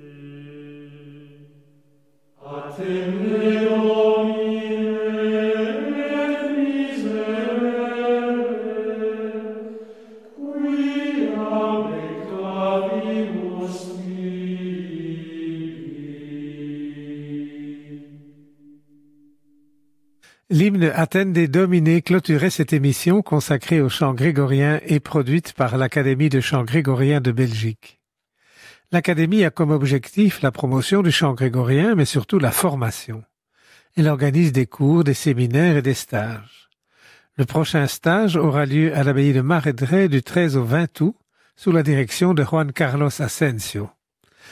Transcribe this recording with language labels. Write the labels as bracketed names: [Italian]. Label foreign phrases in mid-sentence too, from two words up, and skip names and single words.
[Latin] Attende Domine et miserere, quia peccavimus tibi. [French] L'hymne Attende Domine clôturait cette émission consacrée au chant grégorien et produite par l'Académie de chant grégorien de Belgique. L'Académie a comme objectif la promotion du chant grégorien, mais surtout la formation. Elle organise des cours, des séminaires et des stages. Le prochain stage aura lieu à l'abbaye de Maredre du 13 au 20 août, sous la direction de Juan Carlos Asensio.